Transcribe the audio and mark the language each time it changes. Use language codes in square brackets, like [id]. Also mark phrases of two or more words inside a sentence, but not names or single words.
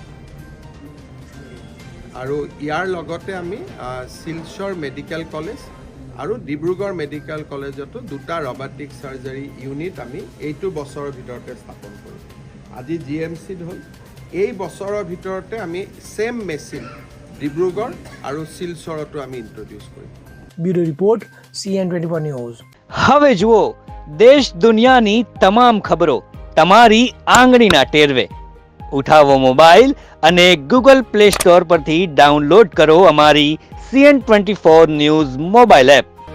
[as] আৰু ইয়াৰ লগতে আমি শিলচৰ মেডিকেল কলেজ আৰু ডিব্ৰুগড় মেডিকেল কলেজতো দুটা [en] robotic surgery unit [as] আমি এইটো বছৰৰ ভিতৰতে স্থাপন কৰিম আজি GMCত হ'ল এই বছৰৰ ভিতৰতে আমি [en] same machine [as] ডিব্ৰুগড় আৰু শিলচৰতো আমি ইন্ট্રોডিউস কৰিম [en] Bureau report CN24 news [gu] હવે જુઓ દેશ દુનિયાની તમામ ખબરો તમારી આંગળીના ટેરવે ઉઠાવો મોબાઈલ અને Google Play Store પરથી ડાઉનલોડ કરો અમારી CN24 ન્યૂઝ [en] mobile app